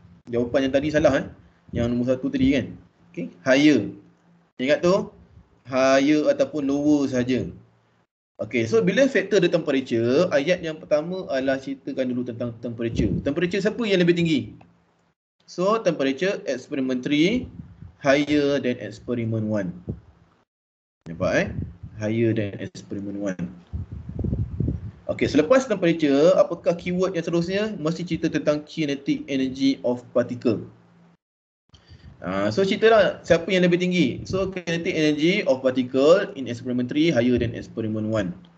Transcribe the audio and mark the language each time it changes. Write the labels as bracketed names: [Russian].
[Malay] Jawapan yang tadi salah Yang nombor 1 tadi kan. Okay, higher. Ingat tu? Higher ataupun lower saja. Okay, so bila faktor the temperature, ayat yang pertama adalah ceritakan dulu tentang temperature. Temperature siapa yang lebih tinggi? [English] So, temperature experiment 3 higher than experiment 1. [Malay] Nampak [English] Higher than experiment 1. [Malay] Okay, selepas temperature, apakah keyword yang seterusnya? Mesti cerita tentang kinetic energy of particle. So, ceritalah siapa yang lebih tinggi. [English] So, kinetic energy of particle in experiment 3 higher than experiment 1.